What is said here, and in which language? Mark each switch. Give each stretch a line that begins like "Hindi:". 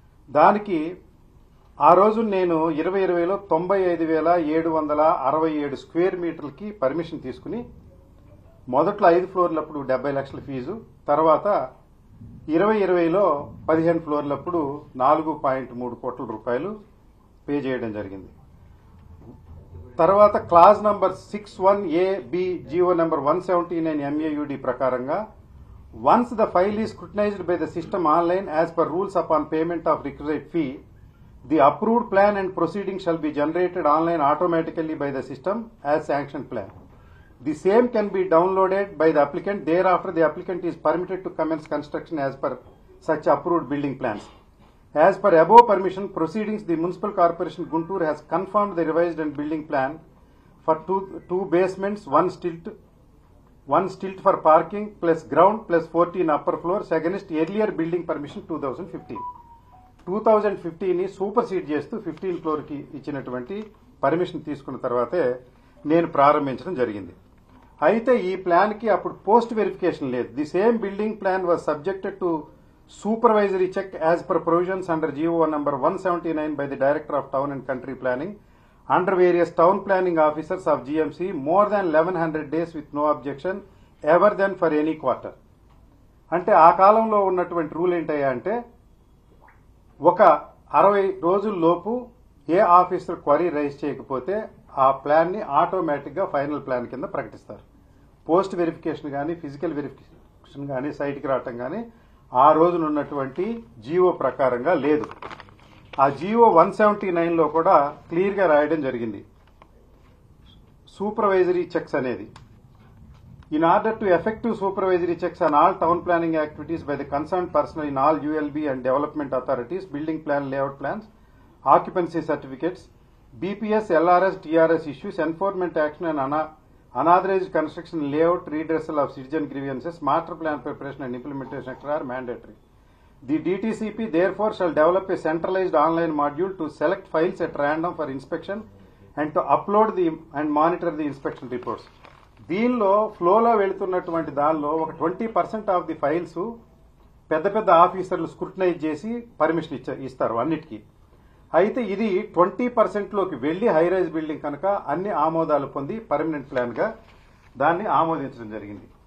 Telugu: దానికి ఆ రోజు నేను 2020లో 95,767 స్క్వేర్ మీటర్లకి పర్మిషన్ తీసుకుని మొదట్లో 5 ఫ్లోర్లప్పుడు 70 లక్షల ఫీజు, తర్వాత 2020లో 15 ఫ్లోర్లప్పుడు 4.3 కోట్ల రూపాయలు పే చేయడం జరిగింది. తర్వాత clause number 61A(b) GO number 179 MAUD ప్రకారంగా
English: once the file is scrutinized by the system online as per rules upon payment of requisite fee, the approved plan and proceeding shall be generated online automatically by the system as sanctioned plan. The same can be downloaded by the applicant. Thereafter, the applicant is permitted to commence construction as per such approved building plans. As per above permission proceedings, the Municipal Corporation Guntur has confirmed the revised and building plan for two basements, one stilt for parking plus ground plus 14 upper floors against earlier building permission 2015.
Telugu: 2015 ని సూపర్సీడ్ చేస్తూ 15 floor కి ఇచ్చినటువంటి permission తీసుకున్న తర్వాతే నేను ప్రారంభించడం జరిగింది. అయితే ఈ ప్లాన్ కి అప్పుడు పోస్ట్ వెరిఫికేషన్ లేదు.
English: The same building plan was subjected to supervisory check as per provisions under GO number 179 by the Director of Town and Country Planning under various town planning officers of GMC more than 1100 days with no objection ever then for any quarter.
Telugu: అంటే ఆ కాలంలో ఉన్నటువంటి rule ఏంటయ్యా అంటే ఒక 60 రోజుల్లోపు ఏ officer query rise చేయకపోతే ఆ plan ని ఆటోమేటిక్ గా ఫైనల్ ప్లాన్ కింద ప్రకటిస్తారు. పోస్ట్ వెరిఫికేషన్ గానీ ఫిజికల్ వెరిఫికేషన్ గానీ సైట్కి రావటం గానీ ఆ రోజున ఉన్నటువంటి జీవో ప్రకారంగా లేదు. ఆ జీవో 179 లో కూడా క్లియర్ గా రాయడం జరిగింది సూపర్వైజరీ చెక్స్ అనేది.
English: In order to effective supervisory checks on all town planning activities by the concerned personnel in all ULB and development authorities, building plan layout plans, occupancy certificates, BPS, LRS, TRS issues, enforcement action and unauthorized construction layout, redressal of citizen grievances, master plan preparation and implementation are mandatory. The DTCP therefore shall develop a centralized online module to select files at random for inspection and to upload and monitor the inspection reports.
Telugu: దీనిలో ఫ్లోలో వెళుతున్నటువంటి దానిలో ఒక 20%
English: of the files
Telugu: పెద్ద పెద్ద ఆఫీసర్లు scrutinise చేసి permission ఇస్తారు అన్నిటికీ. అయితే ఇది 20% లోకి వెళ్లి హైరైజ్ బిల్డింగ్ కనుక అన్ని ఆమోదాలు పొంది పర్మనెంట్ ప్లాన్ గా దాన్ని ఆమోదించడం జరిగింది.